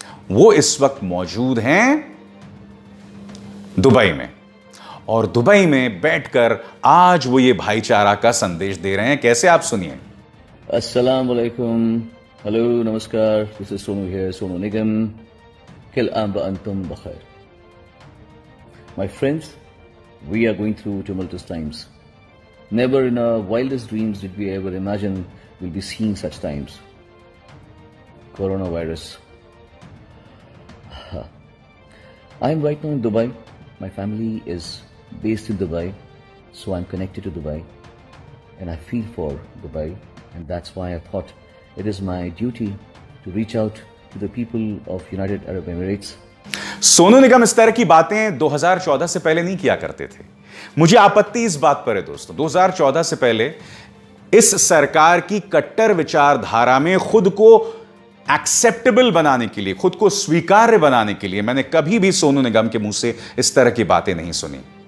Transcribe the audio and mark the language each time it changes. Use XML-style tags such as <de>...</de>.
<hi>वो इस वक्त मौजूद हैं दुबई में, और दुबई में बैठकर आज वो ये भाईचारा का संदेश दे रहे हैं। कैसे? आप सुनिए।</hi> <en>अस्सलाम वालेकुम, हेलो, नमस्कार, this is Sonu here, Sonu Nigam.</en> <ar>किल आम व अंतुम बखैर।</ar> <en>My friends, we are going through tumultuous times. Never in our wildest dreams did we ever imagine we'll be seeing such times. Coronavirus. I am right now in Dubai. My family is based in Dubai, so I'm connected to Dubai, and I feel for Dubai, and that's why I thought it is my duty to reach out to the people of United Arab Emirates.</en> <hi>Sonu Nigam इस तरह की बातें 2014 से पहले नहीं किया करते थे। मुझे आपत्ति इस बात पर है दोस्तों, 2014 से पहले इस सरकार की कट्टर विचारधारा में खुद को एक्सेप्टेबल बनाने के लिए, खुद को स्वीकार्य बनाने के लिए मैंने कभी भी सोनू निगम के मुंह से इस तरह की बातें नहीं सुनी।</hi>